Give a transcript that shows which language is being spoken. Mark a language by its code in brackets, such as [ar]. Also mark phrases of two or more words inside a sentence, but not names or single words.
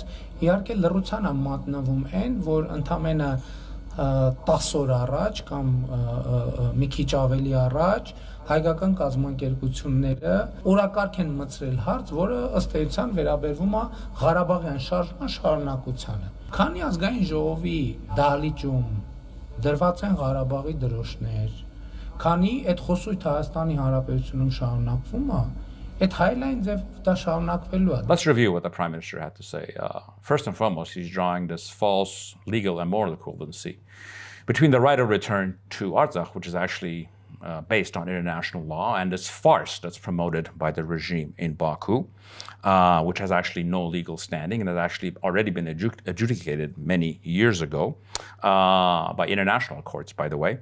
[hy] իհարկե լռության է մատնվում այն, որ ընդամենը 10 օր առաջ կամ մի քիչ ավելի առաջ հայկական կազմակերպությունները օրակարգ են մտցրել հարց, որը ըստ էության վերաբերվում է Ղարաբաղյան շարժման շարունակությանը։ Քանի ազգային ժողովի դահլիճում դրված են Ղարաբաղի դրոշներ, քանի այդ խոսույթը Հայաստանի Հանրապետությունում շարունակվում է, այդ հայլայն ձևով դա շարունակվելու է։ [en] Let's review what the Prime Minister had to say. First and foremost, he's drawing this false legal and moral equivalency between the right of return to Artsakh, which is actually based on international law, and this farce that's promoted by the regime in Baku, which has actually no legal standing and has actually already been adjudicated many years ago by international courts, by the way.